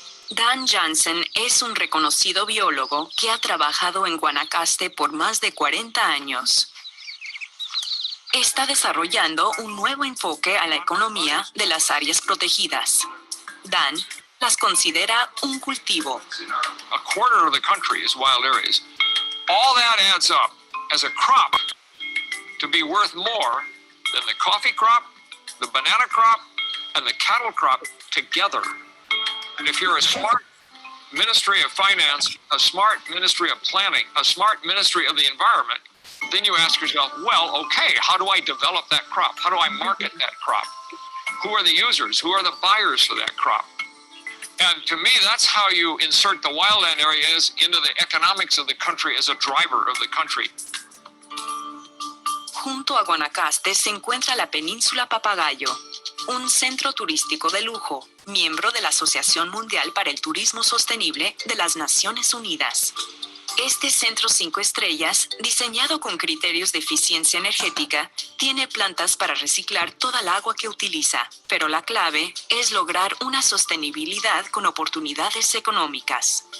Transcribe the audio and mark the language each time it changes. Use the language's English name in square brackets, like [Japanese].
[Spanish] Dan Jansen es un reconocido biólogo que ha trabajado en Guanacaste por más de 40 años. Está desarrollando un nuevo enfoque a la economía de las áreas protegidas. Dan las considera un cultivo. [English] A quarter of the country is wild areas. All that adds up as a crop to be worth more than the coffee crop, the banana crop, and the cattle crop together. And if you're a smart Ministry of Finance, a smart Ministry of Planning, a smart Ministry of the Environment, then you ask yourself, well, okay, how do I develop that crop? How do I market that crop? Who are the users? Who are the buyers for that crop? And to me, that's how you insert the wildland areas into the economics of the country as a driver of the country. [Spanish] Junto a Guanacaste se encuentra la Península Papagayo, un centro turístico de lujo, miembro de la Asociación Mundial para el Turismo Sostenible de las Naciones Unidas. Este centro 5 estrellas, diseñado con criterios de eficiencia energética, tiene plantas para reciclar toda el agua que utiliza, pero la clave es lograr una sostenibilidad con oportunidades económicas.